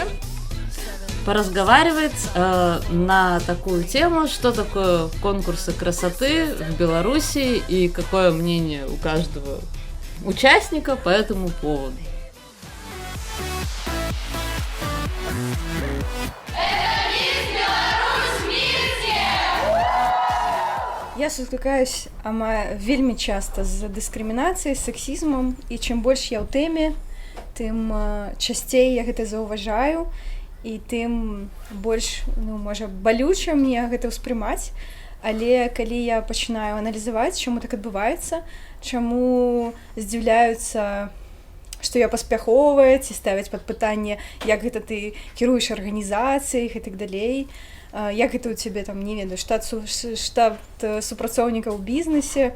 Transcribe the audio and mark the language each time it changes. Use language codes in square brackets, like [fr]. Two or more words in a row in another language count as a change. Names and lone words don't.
[ru] Поразговаривать на такую тему, что такое конкурсы красоты в Беларуси и какое мнение у каждого участника по этому поводу. [be] Я сутыкаюсь вельмі часта з дыскрымінацыяй, сексізмам, і чым больш я ў тэме, тым часцей я гэта заўважаю, і тым больш, можа, балюча мне гэта ўспрымаць. Але калі я пачынаю аналізаваць, чаму так адбываецца, чаму здзіўляюцца, што я паспяховая, ці ставяць пад пытанне, як гэта ты кіруеш арганізацыяй і так далей, як гэта ў цябе там, не ведаю, штат супрацоўнікаў у бізнесе.